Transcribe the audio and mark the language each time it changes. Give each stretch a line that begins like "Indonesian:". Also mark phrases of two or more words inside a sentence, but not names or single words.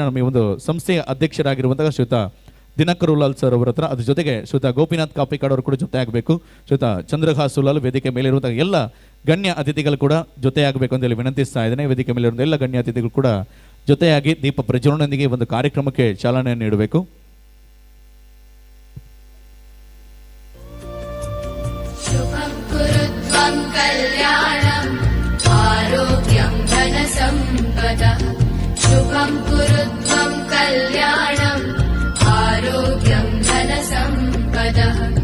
Kannada: ನಮ್ಮ ಈ ಒಂದು ಸಂಸ್ಥೆಯ ಅಧ್ಯಕ್ಷರಾಗಿರುವಂತಹ ಶ್ರೀಯುತ ದಿನಕರ್ ಉಲಾಲ್ ಸರ್ ಅವರ ಹತ್ರ, ಅದ್ರ ಜೊತೆಗೆ ಶ್ರೀಯುತ ಗೋಪಿನಾಥ್ ಕಾಪಿಕಾಡ್ ಅವರು ಕೂಡ ಜೊತೆ ಆಗಬೇಕು. ಶ್ರೀಯುತ ಚಂದ್ರಹಾಸ್ ಉಲಾಲ್, ವೇದಿಕೆ ಮೇಲೆ ಇರುವಂತಹ ಎಲ್ಲ ಗಣ್ಯ ಅತಿಥಿಗಳು ಕೂಡ ಜೊತೆ ಆಗಬೇಕು ಅಂತ ಹೇಳಿ ವಿನಂತಿಸ್ತಾ ಇದ್ದೇನೆ. ವೇದಿಕೆ ಮೇಲೆ ಇರುವಂತಹ ಎಲ್ಲ ಗಣ್ಯ ಅತಿಥಿಗಳು ಕೂಡ ಜೊತೆಯಾಗಿ ದೀಪ ಪ್ರಜ್ವಲನೊಂದಿಗೆ ಈ ಒಂದು ಕಾರ್ಯಕ್ರಮಕ್ಕೆ ಚಾಲನೆಯನ್ನು ನೀಡಬೇಕು.
Sanskrit: कल्याणम् आरोग्यं धनसम्पदः शुभं कुरु त्वं कल्याणम् आरोग्यं धनसम्पदः